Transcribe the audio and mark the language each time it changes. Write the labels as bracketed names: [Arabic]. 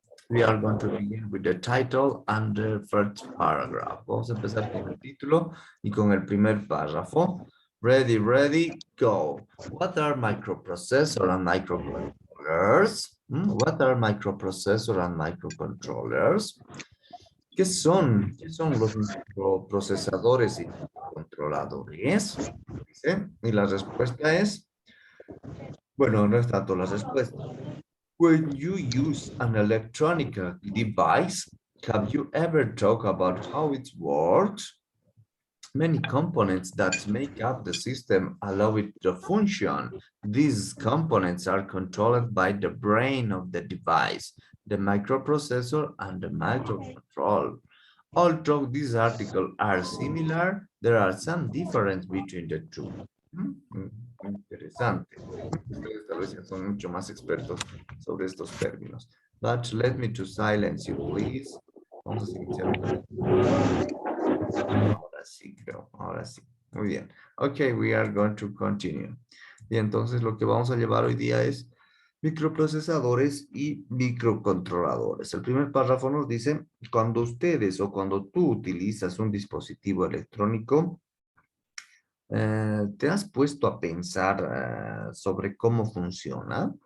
[English] We are going to begin with the title and the first paragraph. [Spanish] Vamos a empezar con el título y con el primer párrafo. [English] Ready, go. What are microprocessor and microcontrollers? What are microprocessor and microcontrollers? [Spanish] ¿Qué son? ¿Qué son los microprocesadores y controladores? ¿Dice? Y la respuesta es, bueno, no es tanto la respuesta. [English] When you use an electronic device, have you ever talked about how it works? Many components that make up the system allow it to function. These components are controlled by the brain of the device, the microprocessor, and the microcontroller. Although these articles are similar, there are some difference between the two. [Spanish] Interesante. Ustedes tal vez ya son mucho más expertos sobre estos términos. [English] But let me to silence you, please. [Spanish] Vamos a silenciar. Ahora sí, creo. Ahora sí. Muy bien. [English] Okay, we are going to continue. [Spanish] Y entonces lo que vamos a llevar hoy día es microprocesadores y microcontroladores. El primer párrafo nos dice, cuando ustedes o cuando tú utilizas un dispositivo electrónico, ¿te has puesto a pensar sobre cómo funciona?